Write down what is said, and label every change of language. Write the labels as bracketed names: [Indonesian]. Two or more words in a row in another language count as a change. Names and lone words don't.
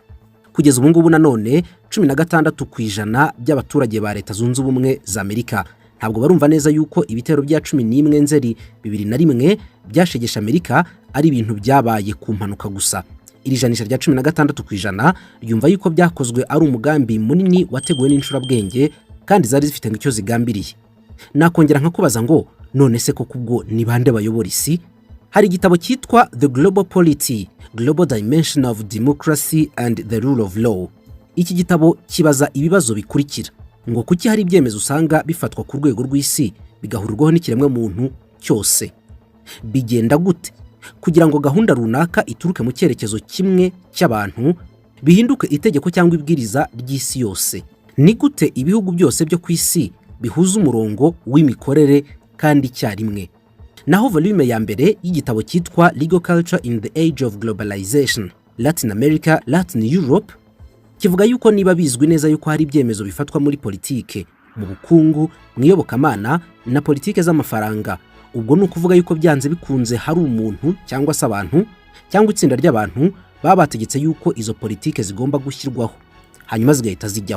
[Kinyarwanda] Kugeza ubu ngubu nanone 16% by'abaturage ba Leta Zunze Ubumwe za Amerika ntabwo barumva neza yuko ibitero bya 11 Nzeri 2001 byashegesha Amerika ari ibintu byabaye ku mpanuka gusa. Iri janisha rya 16% ryumva yuko byakozwe ari umugambi munini wateguwe n'incurabwenge kandi zari zifite ngicyo zigambiriye. Nakongera nkakubaza ngo none se koko ubwo ni bande bayobora isi? Hari igitabo cyitwa The Global Polity, Global Dimension of Democracy and the Rule of Law. Iki gitabo kibaza ibibazo bikurikira ngo kuki hari ibyemezo usanga bifatwa ku rwego rw'isi bigahurirwaho n'ikiremwe muntu cyose? Bigenda gute kugira ngo gahunda runaka ituruke mu cyerekezo kimwe cy'abantu bihinduke itegeko cyangwa ibwiriza ry'isi yose? Ni gute ibihugu byose byo ku isi bihuza umurongo w'imikorere kandi cyarimwe? Naho volume ya mbere y'igitabo cyitwa Legal Culture in the Age of Globalization, Latin America, Latin Europe, kivuga yuko niba bizwi neza yuko hari ibyemezo bifatwa muri politike mu bukungu, mu iyobokamana na politike z'amafaranga. Ubwo ni ukuvuga yuko byanze bikunze hari umuntu cyangwa se abantu cyangwa itsinda ry'abantu baba bategetse yuko izo politike zigomba gushyirwaho hanyuma zigahita zijyaho.